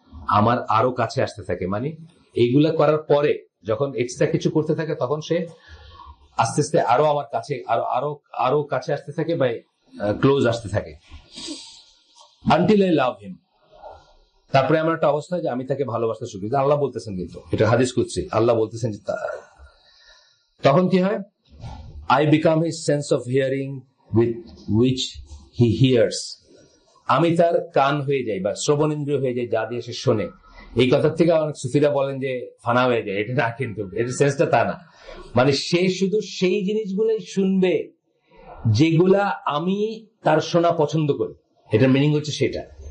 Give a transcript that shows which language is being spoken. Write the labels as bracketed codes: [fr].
[bn] আমার আরো কাছে আসতে থাকে। মানে এইগুলা করার পরে যখন এক্সট্রা কিছু করতে থাকে, তখন সে আস্তে আস্তে আরো আমার কাছে আরো কাছে আসতে থাকে বা ক্লোজ আসতে থাকে। [en] Until I love him. [bn] তারপরে আমার একটা অবস্থা যে আমি তাকে ভালোবাসতে শুরু করি। আল্লাহ বলতেছেন, কিন্তু এটা হাদিস কুদসি, আল্লাহ বলতেছেন যে তখন কি হয়? [en] I become his sense of hearing with which he hears. [bn] আমি তার কান হয়ে যাই বা শ্রবণেন্দ্রিয় হয়ে যাই, যা দিয়ে সে শোনে। এই কথার থেকে অনেক সুফিরা বলেন যে ফানা হয়ে যায়, এটা না, কিন্তু এটা সেন্সটা তা না। মানে সে শুধু সেই জিনিসগুলোই শুনবে যেগুলা আমি তার শোনা পছন্দ করি। এটার মিনিং হচ্ছে সেটা।